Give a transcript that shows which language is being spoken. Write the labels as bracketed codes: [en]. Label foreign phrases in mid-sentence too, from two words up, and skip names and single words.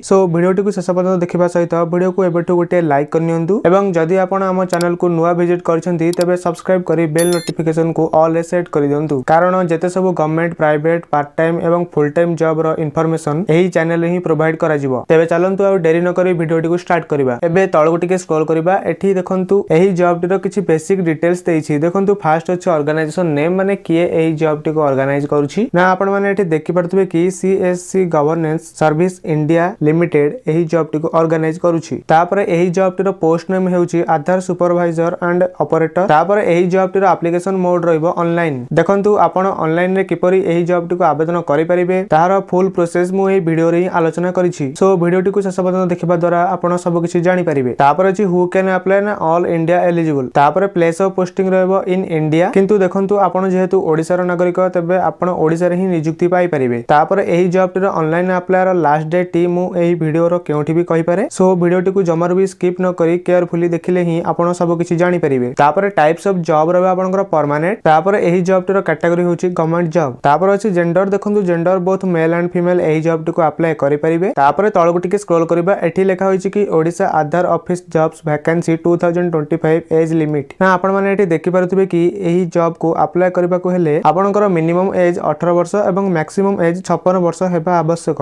[or] ସୋ ଭିଡିଓ ଟିକୁ ଶେଷ ପର୍ଯ୍ୟନ୍ତ ଦେଖିବା ସହିତ ଭିଡିଓ କୁ ଏବେଠୁ ଗୋଟେ ଲାଇକ କରନ୍ତୁ ଏବଂ ଯଦି ଆପଣ ଆମ ଚ୍ୟାନେଲ କୁ ନୂଆ ଭିଜିଟ କରୁଛନ୍ତି ତେବେ ସବସ୍କ୍ରାଇବ କରି [en] bell notification [or] କୁ ଅଲ ରେ ସେଟ କରି ଦିଅନ୍ତୁ କାରଣ ଯେତେ ସବୁ [en] government private part time [or] एवं [en] full time job [or] ର ଇନଫର୍ମେସନ ଏହି ଚ୍ୟାନେଲ ରେ ହିଁ ପ୍ରୋଭାଇଡ କରା ଯିବ। ତେବେ ଚାଲନ୍ତୁ ଆଉ ଡେରି ନ କରି ଭିଡିଓ ଟିକୁ ଷ୍ଟାର୍ଟ କରିବା। ଏବେ ତଳକୁ ଟିକେ ସ୍କ୍ରୋଲ କରିବା ଏଠି ଦେଖନ୍ତୁ ଏହି ଜବ ଟିର କିଛି [en] basic details [or] देछि। ଦେଖନ୍ତୁ ଫାଷ୍ଟ ଅଛି [en] organisation name [or] ମାନେ କିଏ ଏହି ଜବ ଟିକୁ ଅର୍ଗାନାଇଜ କରୁଛି ନା ଆପଣ ମାନେ ଏଠି ଦେଖି ପାରିବେ କି ସିଏସସି ଗଭର୍ନାନ୍ସ ସର୍ଭିସ ଇଣ୍ଡିଆ ଲିମିଟେଡ ଏହି ଜବ ଟିକୁ ଅର୍ଗାନାଇଜ କରୁଛି। ତାପରେ ଏହି ଜବ ଟିର [en] post name [or] हेउछि [en] Aadhaar supervisor and operator. [or] ତାପରେ ଏହି ଜବ ଟିର [en] application mode [or] ରହିବ ଅନଲାଇନ। ଦେଖନ୍ତୁ ଆପଣ ଅନଲାଇନ ରେ କିପରି ଏହି ଜବ ଟିକୁ ଆବେଦନ କରି ପାରିବେ ତାହାର [en] full process [or] ମୁଁ ଏହି ଭିଡିଓ ରେ ଆଲୋଚନା କରିଛି। ସୋ ଭିଡିଓ ଟିକୁ ଶେଷ ପର୍ଯ୍ୟନ୍ତ ଦେଖିବା ଦ୍ୱାରା ଆପଣ ସବୁ କିଛି ଜାଣି ପାରିବେ। ତାପରେ ଅଛି [en] who can apply [or] ना [en] all India eligible. [or] तापर [en] place of posting [or] रहइबो [en] in India [or] କିନ୍ତୁ ଦେଖନ୍ତୁ ଆପଣ ଯେହେତୁ ଓଡ଼ିଶା ର ନାଗରିକ ତେବେ ଆପଣ ଓଡ଼ିଶା ରେ ହିଁ ନିଯୁକ୍ତି ପାଇ ପାରିବେ। ତାପରେ ଏହି ଜବ ଟିର [en] online apply [or] रो [en] last date [or] ଟି ମୁଁ ଏହି ଭିଡିଓ ର କେଉଁଠି ବି କହି ପାରେ। ସୋ ଭିଡିଓ ଟିକୁ ଜମାରୁ ବି ସ୍କିପ ନ କରି କେୟାରଫୁଲି ଦେଖିଲେ ହିଁ ଆପଣ ସବୁ କିଛି ଜାଣି ପାରିବେ। [en] तापर types of job [or] ରହିବ ଆପଣଙ୍କର [en] परमानेंट। [or] ତାପରେ ଏହି ଜବ ଟିର କ୍ୟାଟେଗୋରି ହେଉଛି [en] government job. [or] ତାପରେ ଅଛି ଜେଣ୍ଡର। ଦେଖନ୍ତୁ [en] gender both male and female [or] ଏହି ଜବ ଟିକୁ ଆପ୍ଲାଇ କରି ପାରିବେ। ତାପରେ ତଳକୁ ଟିକେ ସ୍କ୍ରୋଲ କରିବା ଏଠି ଲେଖା ହେଉଛି କି [en] Odisha Aadhaar office jobs vacancy 2025 age limit [or] ନା ଆପଣ ମାନେ ଏଠି ଦେଖି ପାରିବେ କି ଏହି ଜବ କୁ ଆପ୍ଲାଇ କରିବା କୁ ହେଲେ ଆପଣଙ୍କର [en] minimum age 18 [or] ବର୍ଷ ଏବଂ [en] maximum age 56 [or] ବର୍ଷ ହେବା ଆବଶ୍ୟକ।